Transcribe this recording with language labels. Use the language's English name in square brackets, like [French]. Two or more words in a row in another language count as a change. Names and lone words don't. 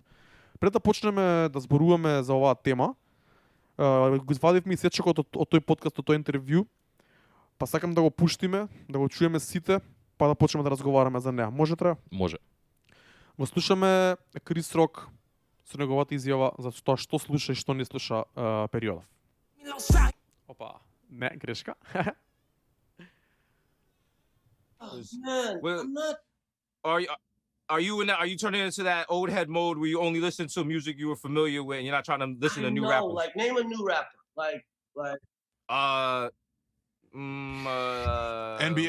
[Macedonian] Пред да почнеме да зборуваме за оваа тема, го извадивме исечокот од тој подкаст, од тој интервју, па сакам да го пуштиме, да го чуеме сите, па да почнеме да разговараме за неа. Може тра? Може. Го слушаме Крис Рок со неговата изјава за тоа што слуша и што не слуша периодов. Опа, не, грешка. [English] Man, Well- I'm not. Are you turning into that old head mode where you only listen to music you were familiar with and you're not trying to listen to new No, rappers? like name a new rapper. Like NBA